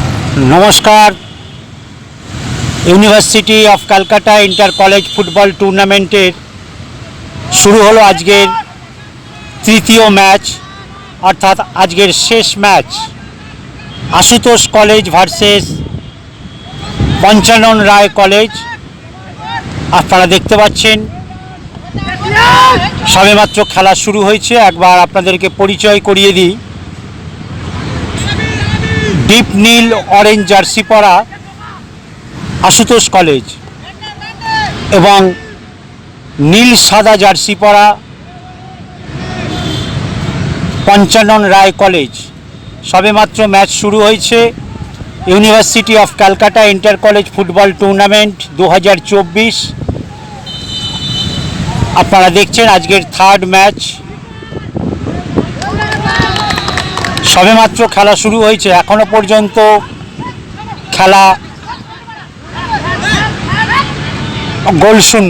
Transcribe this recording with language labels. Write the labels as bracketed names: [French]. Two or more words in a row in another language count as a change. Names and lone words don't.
[Bangla] নমস্কার। ইউনিভার্সিটি অফ ক্যালকাটা [English] inter college football tournament-er [Bangla] শুরু হলো আজকের তৃতীয় ম্যাচ অর্থাৎ আজকের শেষ ম্যাচ আশুতোষ কলেজ ভার্সেস পঞ্চানন রায় কলেজ। আপনারা দেখতে পাচ্ছেন সবেমাত্র খেলা শুরু হয়েছে। একবার আপনাদেরকে পরিচয় করিয়ে দিই। ডিপ নীল [English] orange jersey [Bangla] পরা আশুতোষ কলেজ এবং নীল সাদা জার্সি পরা পঞ্চানন রায় কলেজ। সবেমাত্র ম্যাচ শুরু হয়েছে। यूनिवर्सिटी अफ कलकाता [English] inter college football tournament [Bangla] 2024 আপনারা দেখছেন আজকের [English] third match. [Bangla] সবেমাত্র খেলা শুরু হয়েছে, এখনো পর্যন্ত খেলা গোল শূন্য।